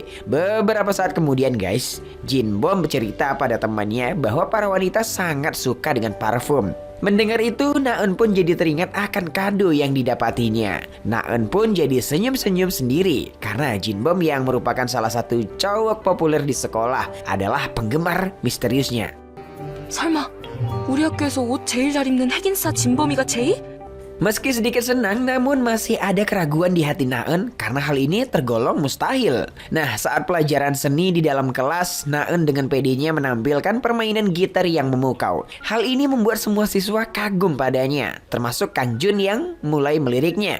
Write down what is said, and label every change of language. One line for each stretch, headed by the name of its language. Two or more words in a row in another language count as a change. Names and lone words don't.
Indonesian: Beberapa saat kemudian guys, Jin Bom bercerita pada temannya bahwa para wanita sangat suka dengan parfum. Mendengar itu, Naen pun jadi teringat akan kado yang didapatinya. Naen pun jadi senyum-senyum sendiri karena Jin Bom yang merupakan salah satu cowok populer di sekolah adalah penggemar misteriusnya.
Korean: 설마 우리 학교에서 옷 제일 잘 입는 핵인싸 진범이가 제이?
Indonesian: Meski sedikit senang, namun masih ada keraguan di hati Naen karena hal ini tergolong mustahil. Nah, saat pelajaran seni di dalam kelas, Naen dengan pedenya menampilkan permainan gitar yang memukau. Hal ini membuat semua siswa kagum padanya, termasuk Kang Jun yang mulai meliriknya.